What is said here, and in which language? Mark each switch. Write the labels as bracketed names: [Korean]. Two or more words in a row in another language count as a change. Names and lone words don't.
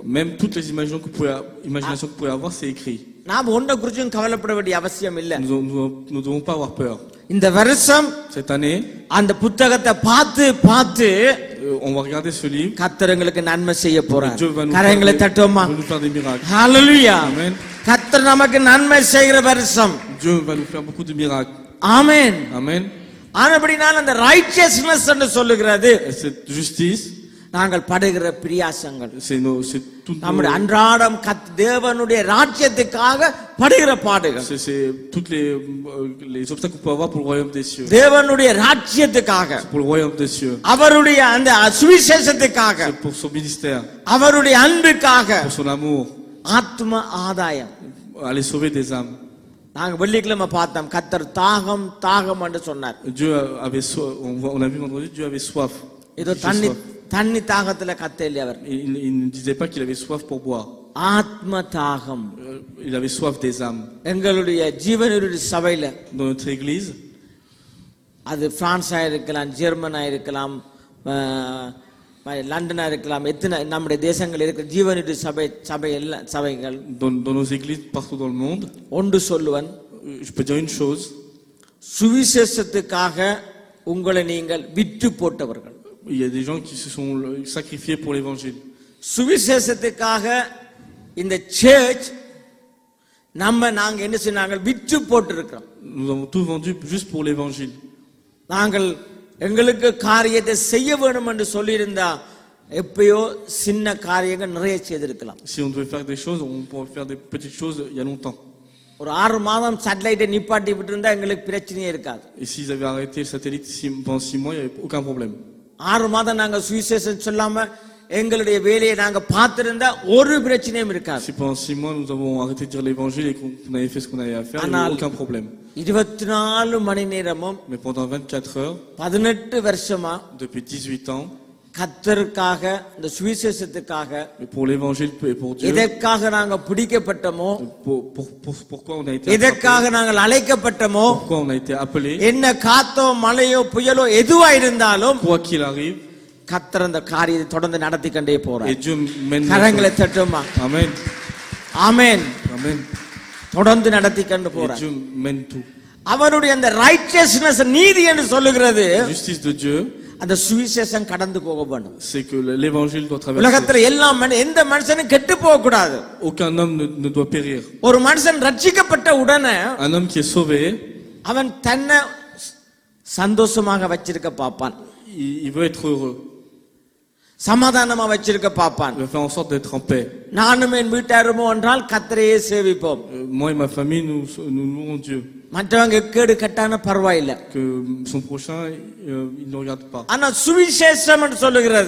[French] Même toutes les imaginations que vous pouvez avoir, c'est écrit. [Tamil] நாம் ஒன்றை குறிச்சும் கவலைப்பட வேண்டிய அவசியம் இல்லை. [French] Nous ne devons pas avoir peur. [Tamil] இந்த வருஷம் [French] Cette année, [Tamil] அந்த புத்தகத்தை பார்த்து [French] on va regarder ce livre. [Tamil] கர்த்தர் எங்களுக்கு நன்மை செய்ய போறார். [French] Dieu va nous [Tamil] கரங்களை தட்டுவோமா? [French] faire des miracles. [Tamil] ஹalleluya. [French] Amen. [Tamil] கர்த்தர் நமக்கு நன்மை செய்கிற வருஷம். [French] Dieu va nous faire beaucoup de miracles. [Tamil] ஆமென். [French] Amen. [Tamil] ஆனபடினால் அந்த ரைச்சியஸ்னஸ் என்று சொல்லுகிறது [French] Et cette justice, [Tamil] நாங்கள் படுகிற பிரியாசங்கள், [French] c'est tout. [Tamil] நம்முடைய அன்றாடம் தேவனுடைய ராஜ்யத்துக்காக படுகிற பாடுகள், [French] C'est toutes les obstacles qu'on peut avoir pour le royaume des cieux. [Tamil] தேவனுடைய ராஜ்யத்துக்காக, [French] Pour le royaume des cieux. [Tamil] அவருடைய அந்த சுவிசேஷத்துக்காக, [French] C'est pour son ministère, [Tamil] அவருடைய அன்புக்காக, [French] pour son amour, [Tamil] ஆத்ம ஆதாயம். [French] aller sauver des âmes. [Tamil] நாங்க வெள்ளிக்கிழமை பார்த்தோம், கர்த்தர் தாகம் என்று சொன்னார். [French] Dieu avait soif. On a vu vendredi, Dieu avait soif. [Tamil] ஏதோ தண்ணி தாகத்துல கத்தல அவர். [French] Il ne disait pas qu'il avait soif pour boire. [Tamil] ஆத்ம தாகம். [French] Il avait soif des âmes. [Tamil] எங்களுடைய ஜீவனுடைய சபையில, [French] Dans notre église, [Tamil] அது பிரான்ஸா இருக்கலாம், ஜெர்மனா இருக்கலாம், லண்டனா இருக்கலாம், எத்தனை நம்முடைய தேசங்கள் இருக்கிற ஜீவனுடைய சபைகள், [French] dans nos églises partout dans le monde, [Tamil] ஒன்று சொல்லுவன், [French] je peux dire une chose. [Tamil] சுவிசேஷத்துக்காக உங்களை நீங்கள் விற்று போட்டவர்கள். [French] Il y a des gens qui se sont sacrifiés pour l'évangile. [Tamil] சுவிசேஷத்துக்காக இந்த சர்ச் நாங்க என்ன சொன்னாங்க, விற்று போட்டு இருக்கிறோம். [French] Nous avons tout vendu juste pour l'évangile. [Tamil] நாங்கள் எங்களுக்கு காரியத்தை செய்ய வேண்டும் என்று சொல்லியிருந்தா எப்பயோ சின்ன காரியங்கள் நிறைய செய்திருக்கலாம். [French] Si on devait faire des choses, on pourrait faire des petites choses il y a longtemps. [Tamil] ஒரு 6 மாதம் சேட்டலைட்டை நிப்பாட்டி விட்டு இருந்தா எங்களுக்கு பிரச்சனையே இருக்காது. [French] Et s'ils avaient arrêté le satellite pendant 6 mois, il n'y avait aucun problème. [Tamil] 6 மாதம் நாங்க சுவிசேஷம் சொல்லாம எங்களுடைய வேலையை நாங்க பார்த்திருந்தா ஒரு பிரச்சனையும் இருக்காது. [French] Si pendant 6 mois nous avons arrêté de dire l'évangile et qu'on avait fait ce qu'on avait à faire, il n'y avait aucun problème. [Tamil] 24 மணி நேரமும், [French] Mais pendant 24 heures, [Tamil] 18 வருஷமா [French] depuis 18 ans, [Tamil] கர்த்தருக்காக, இந்த சுவிசேஷத்துக்காக, [French] pour l'évangile et pour Dieu, [Tamil] எதற்காக நாங்க பிடிக்கப்பட்டோமோ, [French] pourquoi on a été [Tamil] எதற்காக நாங்கள் அழைக்கப்பட்டோமோ, [French] pourquoi on a été appelé, [Tamil] என்ன காத்தோ மழையோ புயலோ எதுவா இருந்தாலும் [French] quoi qu'il arrive, [Tamil] கர்த்தர் அந்த காரியத்தை தொடர்ந்து நடத்தி கொண்டே போறார். [French] et Dieu mène. [Tamil] கரங்களை தட்டுமா? [French] Amen. [Tamil] ஆமென். [French] Amen. [Tamil] தொடர்ந்து நடத்தி கொண்டு [French] Et [Tamil] போறார். [French] Dieu mène tout. [Tamil] அவருடைய அந்த ரைச்சியஸ்னஸ், நீதி என்று சொல்லுகிறது, [French] Justice de Dieu, [Tamil] அந்த சுவிசேஷம் கடந்து போக வேண்டும். [French] c'est que l'évangile doit traverser. [Tamil] உலகத்துல எந்த மனுஷனும் கெட்டு போக கூடாது. [French] Aucun homme ne doit périr. [Tamil] ஒரு மனுஷன் ரட்சிக்கப்பட்ட உடனே [French] Un homme qui est sauvé, [Tamil] அவன் தன்னை சந்தோஷமாக வச்சிருக்க பார்ப்பான், [French] il veut être heureux. [Tamil] சமாதானமா வச்சிருக்க பார்ப்பான். [French] Il va faire en sorte d'être en paix. [Tamil] நானும் என் வீட்டாருமோ என்றால் கர்த்தரையே சேவிப்போம். [French] Moi et ma famille, nous louons Dieu. [Tamil] மற்றவங்க கேடு கட்டான பரவாயில்லை. [French] Que son prochain, il ne regarde pas. [Tamil] ஆனா சுவிசேஷம் என்று சொல்லுகிறது,